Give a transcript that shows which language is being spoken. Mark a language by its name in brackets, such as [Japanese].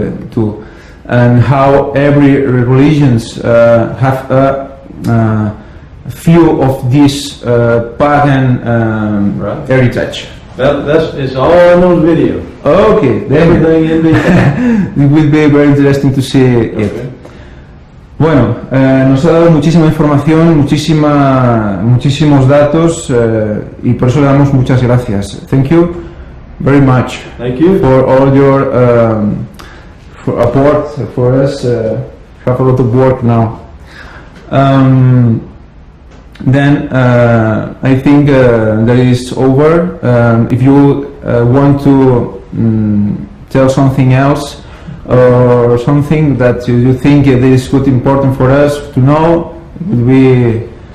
[English] too, and how every religions have a few of this pagan Right. heritage. It's all in those videos. Okay, then Everything in video. it will be very interesting to see it. Okay. [Spanish] Bueno, nos ha dado muchísima información, muchísimos datos y por eso le damos muchas gracias. [English] Thank you very much Thank you. for all your for support for us. Have a lot of work now. Then I think that is over. If you want to tell something else or something that you think is good important for us to know, it would be